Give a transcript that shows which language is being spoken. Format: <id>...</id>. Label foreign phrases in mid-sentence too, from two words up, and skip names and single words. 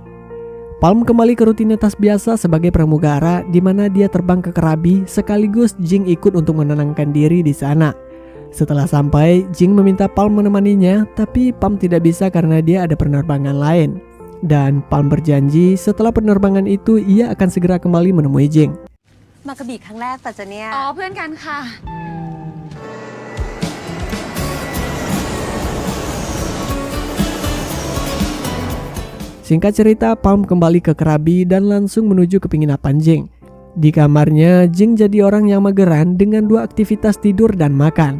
<id>Palm kembali ke rutinitas biasa sebagai pramugara di mana dia terbang ke Krabi sekaligus Jing ikut untuk menenangkan diri di sana. Setelah sampai, Jing meminta Palm menemaninya, tapi Palm tidak bisa karena dia ada penerbangan lain. Dan Palm berjanji setelah penerbangan itu ia akan segera kembali menemui Jing.</id> <th>มากระบี่ครั้งแรกแต่จะเนี่ย อ๋อ เพื่อนกันค่ะ</th> <id>Singkat cerita, Palm kembali ke Krabi dan langsung menuju ke penginapan Jing. Di kamarnya, Jing jadi orang yang mageran dengan 2 aktivitas tidur dan makan.</id>